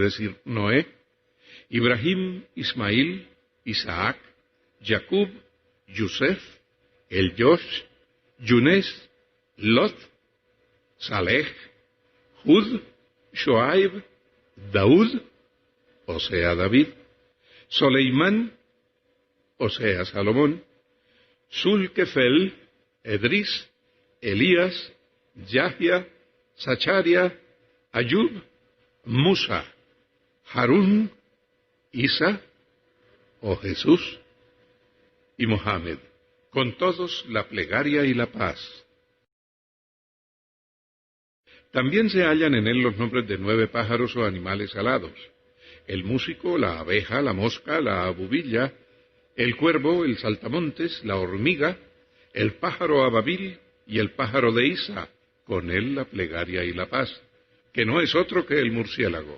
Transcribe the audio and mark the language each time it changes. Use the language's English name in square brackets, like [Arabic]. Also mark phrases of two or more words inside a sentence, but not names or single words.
[Spanish] decir Noé, Ibrahim, Ismail, Isaac, Jacob, Yusef, Josh, Yunés, Lot, Saleh, Hud, Shoaib, Daud, o sea David, Soleimán, o sea Salomón, Zulkefel, Edris, Elías, Yahya, Zacharia, Ayub, Musa, Harún, Isa, o Jesús, y Mohammed, con todos la plegaria y la paz. También se hallan en él los nombres de 9 pájaros o animales alados: el músico, la abeja, la mosca, la abubilla, el cuervo, el saltamontes, la hormiga, el pájaro ababil y el pájaro de Isa, con él la plegaria y la paz, que no es otro que el murciélago.